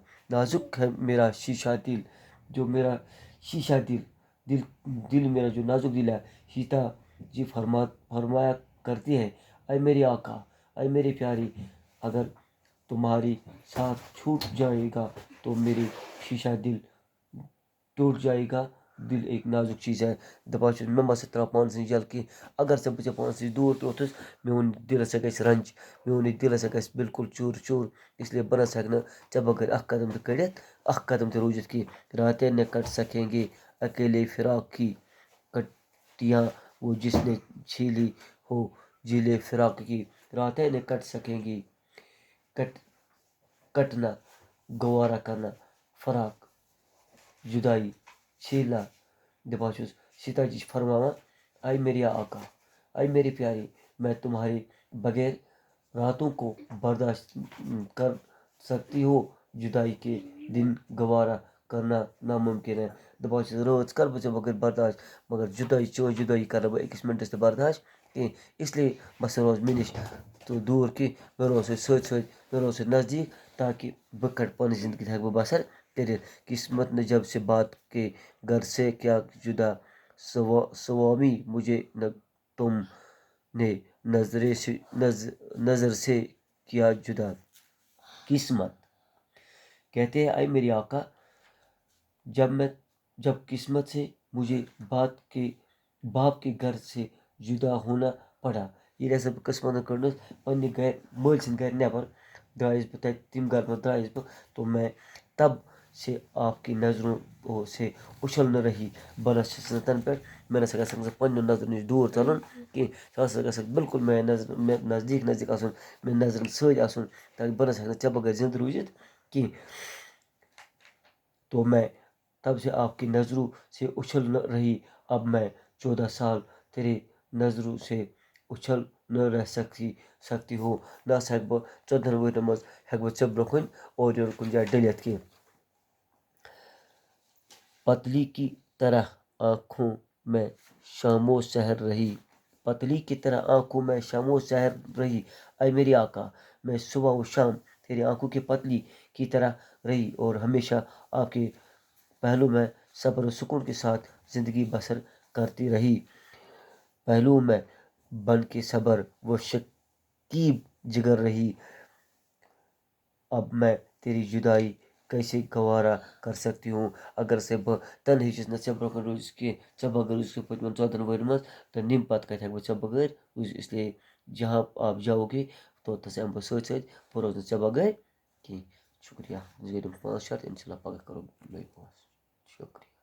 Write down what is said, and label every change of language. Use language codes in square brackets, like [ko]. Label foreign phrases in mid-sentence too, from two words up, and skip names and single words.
[ur] نازک ہے میرا شیشہ دل، جو میرا شیشہ دل میرا جو نازک دل ہے، سیتا جی فرمایا کرتی ہے: اے میرے آقا، اے میرے پیاری، اگر تمہاری ساتھ چھوٹ جائے گا تو میری شیشہ دل ٹوٹ جائے گا۔ دل ایک نازک چیز ہے، [ks] دپان میں مس ترا پانس جل کی، اگر سے بچے پانس دور توتس میون دل ہسا گژھِ رنج، میون دل ہسا گژھِ بالکل چور چور، [ur] اس لیے [ks] بہ نسا ہیٚکہٕ نہٕ ژےٚ بغٲر اکھ قدم تہِ کٔڑِتھ، اکھ قدم تہِ روٗزِتھ کینٛہہ۔ [ur] راتیں نہ کٹ سکیں گے اکیلے فراق کی کٹیاں وہ جس نے چھیلی ہو جیلے فراق کی۔ راتیں نہ کٹ سکیں گی، کٹنا گوارا کرنا، فراق جدائی چھیلنا۔ [ks] دپان چھُس سیتا جی فرماوان: [ur] اے میرے آقا، اے میری پیاری، میں تمہارے بغیر راتوں کو برداشت کر سکتی ہو، جدائی کے دن گوارا کرنا ناممکن ہے۔ [ks] دپان چھُس رٲژ کر بہٕ ژےٚ بغٲر برداشت، مگر جدائی چٲنۍ جدائی کرٕ بہٕ أکِس مِنٹس تہِ برداشت کینٛہہ، [ur] اس لیے [ks] بس روز مےٚ نِش تو دوٗر کینٛہہ، مےٚ روز سۭتۍ مےٚ روز نزدیٖک، تاکہ بہٕ کڑٕ پنٕنۍ زندگی ہیٚکہٕ بہٕ بسر کٔرِتھ۔ [ur] قسمت نے جب سے بات کے گھر سے کیا جدا، سوامی مجھے نہ تم نے نظر سے کیا جدا۔ قسمت کہتے ہیں: اے میری آقا، جب قسمت سے مجھے باپ کے گھر سے جدا ہونا پڑا. [ks] ییٚلہِ ہسا بہٕ قٕسمتن کٔڑنَس پنٛنہِ گرِ مٲلۍ سٕنٛدِ گرِ نٮ۪بر درٛایس بہٕ تَتہِ تِم گھر منٛز درٛایس بہٕ [ur] تو میں تب سے آپ کی نظروں سے اچھل نہ رہی. [ks] بہٕ نہ چھُس نہٕ تَنہٕ پٮ۪ٹھ مےٚ نسا گژھکھ سُہ پنٛنیو نظرو نِش دوٗر ژَلُن کینٛہہ. سُہ ہسا گژھکھ بالکل مےٚ نزدیٖک آسُن مےٚ نظرن سۭتۍ آسُن تاکہِ بہٕ نسا ہٮ۪کہٕ نہٕ ژےٚ بغٲر زِندٕ روٗزِتھ کینٛہہ. [ur] تو میں تب سے آپ کی نظروں سے اچھل نہ رہی. اب میں 14 سال تیرے نظروں سے اچھل نہ رہ سکتی ہو. [ks] نہ ہسا ہٮ۪کہٕ بہٕ 14 ؤرین منٛز ہٮ۪کہٕ بہٕ ژےٚ برونٛہہ کُن اورٕ یورٕ کُنہِ جایہِ ڈٔلِتھ کینٛہہ. [ur] پتلی کی طرح آنکھوں میں شام و سحر رہی. پتلی کی طرح آنکھوں میں شام و سحر رہی. اے میری آقا میں صبح و شام تیری آنکھوں کی پتلی کی طرح رہی اور ہمیشہ آپ کے پہلو میں صبر و سکون کے ساتھ زندگی بسر کرتی رہی. پہلو میں بن کے صبر و شکیب جگر رہی. اب میں تیری جدائی کیسے گوارا کر سکتی ہوں. [ks] اگر سے بہٕ تنہٕے چھُس نہٕ ژےٚ برونٛہہ کُن روٗزِتھ کینٛہہ. ژےٚ بغٲر روٗزِتھ کینٛہہ پٔتمٮ۪ن 14 ؤرین منٛز تہٕ نِمہِ پتہٕ کتہِ ہٮ۪کہٕ بہٕ ژےٚ بغٲر روٗزِتھ. [ur] اسلیے جہاں آپ جاؤ گے [ks] توٚتتھس یِمہٕ بہٕ سۭتۍ سۭتۍ بہٕ روزٕ نہٕ ژےٚ بغٲر کینٛہہ. شُکریہ. 5 شرط [ar] اِنشاء اللہ [ks] پگاہ کرو بیٚیہِ پانٛژھ. شُکریہ.